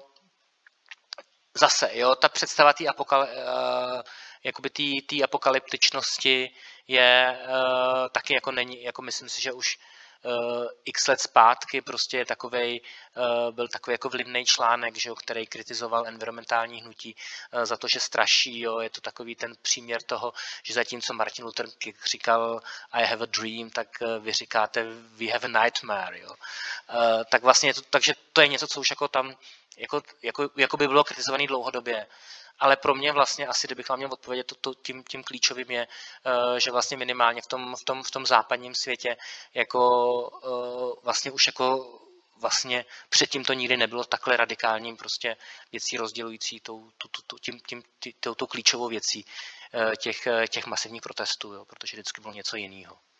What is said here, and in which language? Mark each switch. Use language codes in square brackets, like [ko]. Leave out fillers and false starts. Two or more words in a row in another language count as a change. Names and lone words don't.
[cs] Zase, jo, ta představa té apokalyptičnosti je taky jako není, jako myslím si, že už x let zpátky prostě byl takový jako vlivný článek, že jo, který kritizoval environmentální hnutí za to, že straší. Jo. Je to takový ten příměr toho, že zatímco Martin Luther King říkal [en] I have a dream, tak vy říkáte we have a nightmare. [cs] Jo. Tak vlastně takže to je něco, co už jako tam jako by bylo kritizované dlouhodobě. Ale pro mě vlastně asi, kdybych vám měl odpovědět, tím klíčovým je, že vlastně minimálně v tom západním světě jako vlastně už jako vlastně předtím to nikdy nebylo takhle radikálním prostě věcí rozdělující tou klíčovou věcí těch masivních protestů, jo, protože vždycky bylo něco jiného.